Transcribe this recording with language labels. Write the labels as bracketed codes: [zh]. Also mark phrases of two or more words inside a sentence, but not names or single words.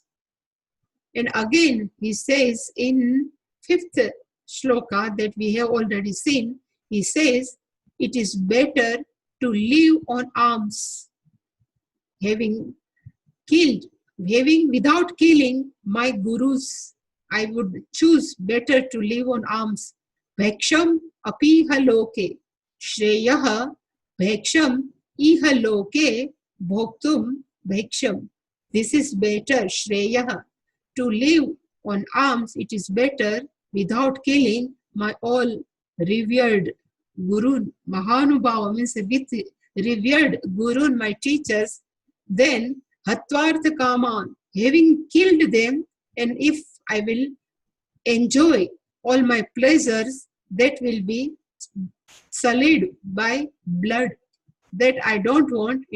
[en] And again he says in fifth shloka that we have already seen, he says, it is better to live on alms, having without killing my gurus. I would choose better to live on alms. [sa] भैक्ष्यम् अपीह लोके, श्रेयः भैक्ष्यम् इह लोके भोक्तुम् भैक्ष्यम्. [en] This is better, shreyaha. To live on alms, it is better without killing my all revered Guru. Mahanubhava means with revered Guru, my teachers. Then [sa] हत्वार्थ कामान्, [en] having killed them, and if I will enjoy all my pleasures, that will be sullied by blood, that I don't want it.